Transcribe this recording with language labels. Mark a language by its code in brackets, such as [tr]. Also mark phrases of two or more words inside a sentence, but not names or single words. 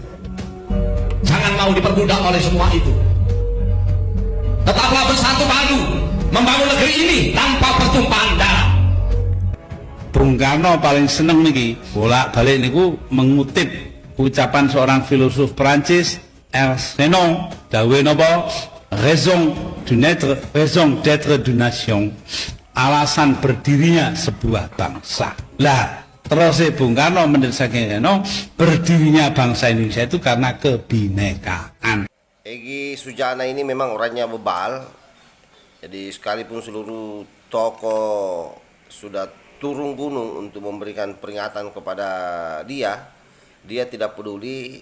[id] Jangan mau diperbudak oleh semua itu. Tetaplah bersatu padu membangun negeri ini tanpa pertumpahan darah. Bung Karno paling seneng niki bolak-balik niku mengutip ucapan seorang filosof Prancis, [jv] Ernst Renan, dawe napa? [fr] Raison d'être d'une nation. [id] Alasan berdirinya sebuah bangsa. Lah, terus Bung Karno menurut saya berdirinya bangsa Indonesia itu karena kebinekaan. Egy Sujana ini memang orangnya bebal. Jadi sekalipun seluruh tokoh sudah turun gunung untuk memberikan peringatan kepada dia, dia tidak peduli.